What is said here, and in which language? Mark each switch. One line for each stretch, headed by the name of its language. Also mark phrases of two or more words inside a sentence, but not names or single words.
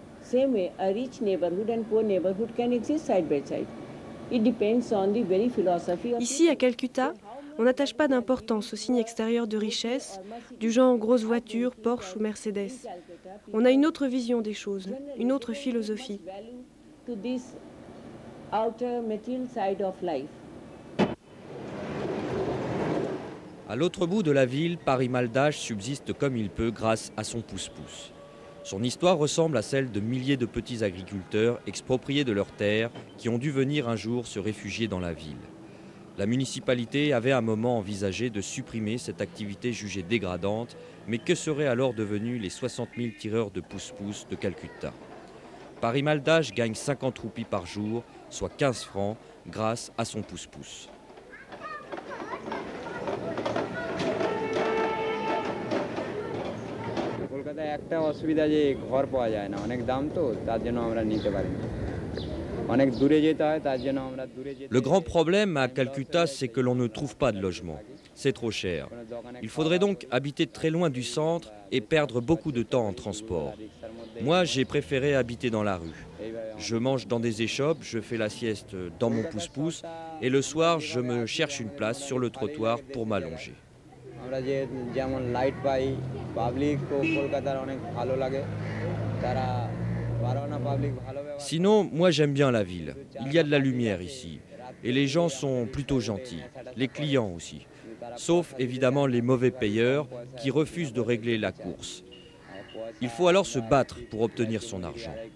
English: same way, a rich neighborhood and poor neighborhood can exist side by side. It depends on the very philosophy of
French: Ici, à Calcutta, on n'attache pas d'importance aux signes extérieurs de richesse, du genre grosses voitures, Porsche ou Mercedes. On a une autre vision des choses, une autre philosophie.
English: to this outer material side of life.
French: À l'autre bout de la ville, Paris-Maldache subsiste comme il peut grâce à son pousse-pousse. Son histoire ressemble à celle de milliers de petits agriculteurs expropriés de leurs terres qui ont dû venir un jour se réfugier dans la ville. La municipalité avait à un moment envisagé de supprimer cette activité jugée dégradante, mais que seraient alors devenus les 60 000 tireurs de pousse-pousse de Calcutta? Paris-Maldache gagne 50 roupies par jour, soit 15 francs, grâce à son pousse-pousse.
Bangla: কলকাতায় একটা অসুবিধা যে ঘর পাওয়া যায় না, অনেক দাম তো, তার জন্য আমরা নিতে পারি না। অনেক দূরে যেতে হয়, তার জন্য আমরা দূরে যেতে।
French: Le grand problème à Calcutta, c'est que l'on ne trouve pas de logement. C'est trop cher. Il faudrait donc habiter très loin du centre et perdre beaucoup de temps en transport. Moi, j'ai préféré habiter dans la rue. Je mange dans des échoppes, je fais la sieste dans mon pousse-pousse et le soir, je me cherche une place sur le trottoir pour m'allonger.
Bangla: আমরা যে যেমন লাইট পাই, পাবলিক কলকাতার অনেক ভালো লাগে, তারা বারোনা পাবলিক ভালো।
French: Sinon, moi j'aime bien la ville. Il y a de la lumière ici. Et les gens sont plutôt gentils. Les clients aussi. Sauf évidemment les mauvais payeurs qui refusent de régler la course. Il faut alors se battre pour obtenir son argent.